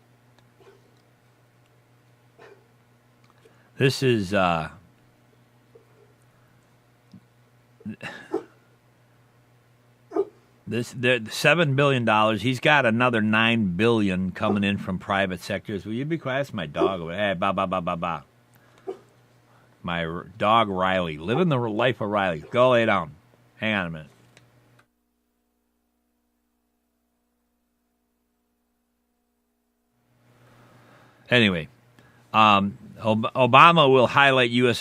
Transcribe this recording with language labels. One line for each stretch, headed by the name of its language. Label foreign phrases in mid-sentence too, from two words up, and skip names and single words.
English: This is the $7 billion. He's got another $9 billion coming in from private sectors. Will you be quiet? That's my dog. Hey, ba ba ba ba ba. My dog Riley, living the life of Riley. Go lay down. Hang on a minute. Anyway, Obama will highlight U.S.